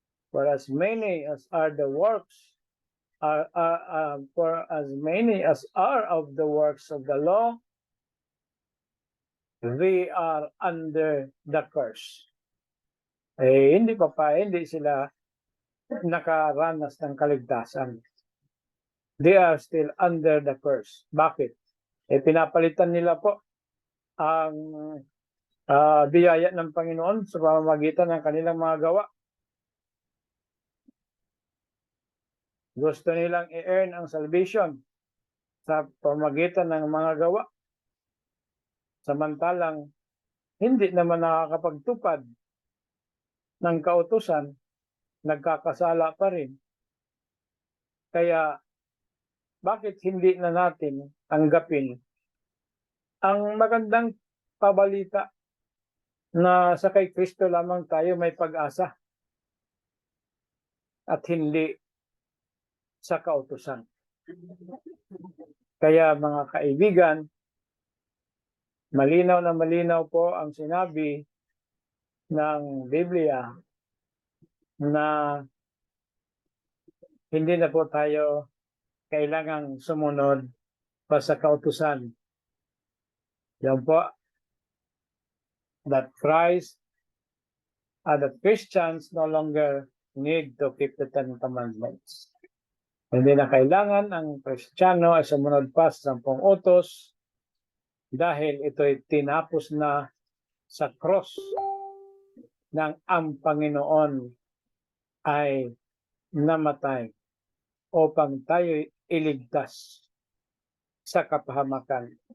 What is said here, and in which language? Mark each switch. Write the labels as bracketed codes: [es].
[en] For as many as are the works, for as many as are of the works of the law, they are under the curse. [tl] Hindi sila nakaranas ng kaligtasan. [en] They are still under the curse. [tl] Bakit? Pinapalitan nila po ang biyaya ng Panginoon sa pamamagitan ng kanilang mga gawa. Gusto nilang i-earn ang salvation sa pamamagitan ng mga gawa. Samantalang hindi naman nakakapagtupad ng kautusan, nagkakasala pa rin. Kaya bakit hindi na natin tanggapin ang magandang pabalita na sa kay Kristo lamang tayo may pag-asa at hindi sa kautusan. Kaya mga kaibigan, malinaw na malinaw po ang sinabi ng Biblia na hindi na po tayo kailangang sumunod pa sa kautusan. Yan po, [en] that that Christians no longer need to keep the Ten Commandments. [tl] Hindi na kailangan ang Kristiyano ay sumunod pa sa 10 utos dahil ito'y tinapos na sa cross ng ang Panginoon ay namatay upang tayo iligtas sa kapahamakan.